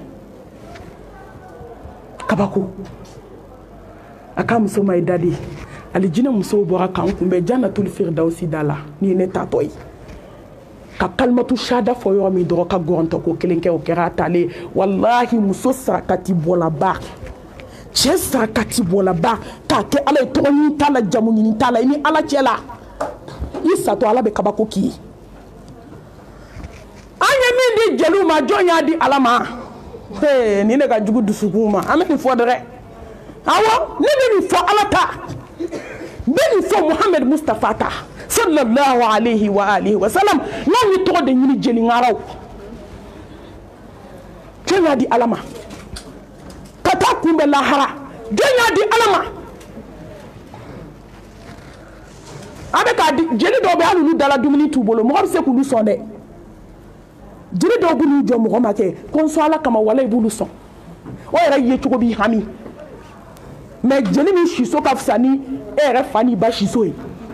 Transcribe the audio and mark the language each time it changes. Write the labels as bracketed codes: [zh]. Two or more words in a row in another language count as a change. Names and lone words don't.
[bm] kabako a k'a muso ma i da de alijinɛ musow bɔra k'an kunbɛn [ar] جنة الفردوس [bm] da la ni ye ne tatɔ ye ka [ar] كلمة الشهادة [bm] fɔ yɔrɔ min dɔrɔn ka gɔrɔntɔ ko kelen kɛ o kɛra a talen walahi muso sarakati bɔlaba cɛ sarakati bɔlaba k'a kɛ ala ye tɔgɔ ɲini t'a la jamu ɲini t'a la i ni ala cɛ la i satɔ ala bɛ kabako k'i ye an ye min di jeliw ma jɔn y'a di ala ma nin de ka jugu dusukun ma an bɛ nin fɔ dɛrɛ awɔ ne bɛ nin fɔ ala ta n bɛ nin fɔ Mohamed Mustafa ta [ar] صلى الله عليه وآله وسلم [bm] n'anw ye tɔgɔ de ɲini jeliŋaraw jɔn y'a di ala ma ka taa kunbɛn lahara jɔn y'a di ala ma a bɛ k'a di jeli dɔw bɛ hali olu dala dumuni t'u bolo mɔgɔ bɛ se k'olu sɔn dɛ jeli dɔw b'u n'u jɔ mɔgɔ ma kɛ ko n sɔn ala kama wala i b'olu sɔn o yɛrɛ ye cogo b'i hami mais jeli min siso ka fisa ni e yɛrɛ fa n'i ba siso ye